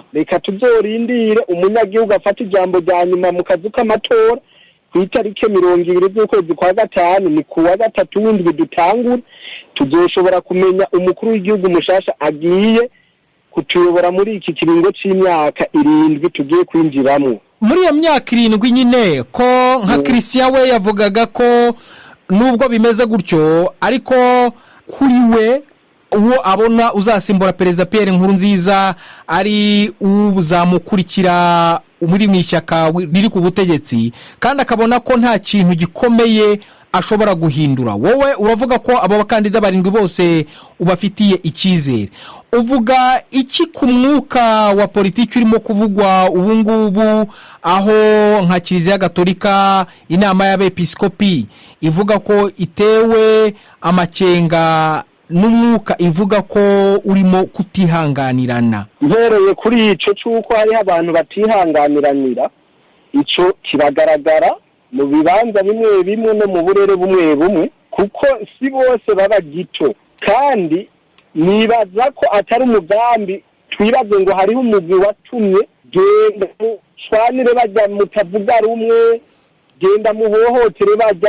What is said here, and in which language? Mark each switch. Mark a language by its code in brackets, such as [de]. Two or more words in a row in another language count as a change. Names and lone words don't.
[rn] Reka tuzorindire umunyagihugu afata ijambo rya nyuma mu kazu k'amatora ku itariki 20 z'ukwezi kwa gatanu, ni kuwa gatatu w'indwi dutangura, tuzoshobora kumenya umukuru w'igihugu mushasha agiye kutuyobora muri iki kiringo c'imyaka 7 tugiye kwinjiramwo. [rw] Muri iyo myaka 7 nyine ko nka Christian we yavugaga ko nubwo bimeze gutyo ariko kuri we uwo abona uzasimbura Perezida Pierre Nkurunziza ari uzamukurikira muri mwishyaka riri ku butegetsi, kandi akabona ko nta kintu gikomeye ashobora guhindura. Wowe uravuga ko abo bakandida barindwi bose ubafitiye icyizere. Uvuga iki ku mwuka wa politiki urimo kuvugwa ubu ngubu, aho nka Kiliziya Gatolika inama y'abepiskopi ivuga ko itewe amakenga n'umwuka ivuga ko urimo kutihanganirana? [rn] Mpereye kuri ico cyuko hari abantu batihanganiranira, ico kiragaragara mu bibanza bimwe bimwe no mu burere bumwe bumwe, kuko si bose baba gito. Kandi nibaza ko atari umugambi twibaze ngo hariho umugwi watumye genda mushwanire bajya mutavuga rumwe, genda muhohotere bajya.